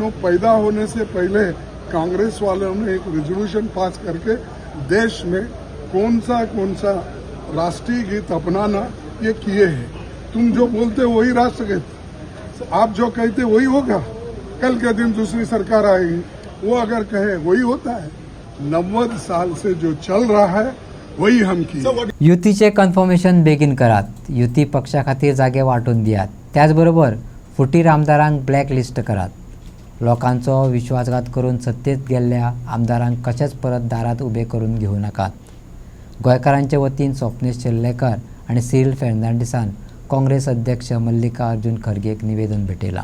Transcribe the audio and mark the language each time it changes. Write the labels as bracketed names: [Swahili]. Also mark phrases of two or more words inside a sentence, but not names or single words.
[Hindi] नो पैदा होने से पहले कांग्रेस वालों ने एक रेजोल्यूशन पास करके देश में कौन सा राष्ट्रीय गीत अपनाना ये किए हैं. तुम जो बोलते वही राष्ट्रगीत, आप जो कहते वही होगा. कल के दिन दूसरी सरकार आएगी, वो अगर कहे वही होता है. 90 साल से जो चल रहा है वही हम किए. [Konkani] युतीचे कन्फर्मेशन बेगीन करात. युती पक्षा खातीर जागे वांटून दियात. त्याचबरोबर फुटीर आमदारांक [English] black list [Konkani] करात. लोकांचो विश्वासघात करून सत्तेत गेल्ल्या आमदारांक कशेच परत दारात उबे करून घेवू नाकात. गोंयकारांचे वतीन स्वप्नीश शेल्लेकर आणि सिरिल फेर्नांडीसान काँग्रेस अध्यक्ष मल्लिकार्जुन खरगेक निवेदन भेटयलां.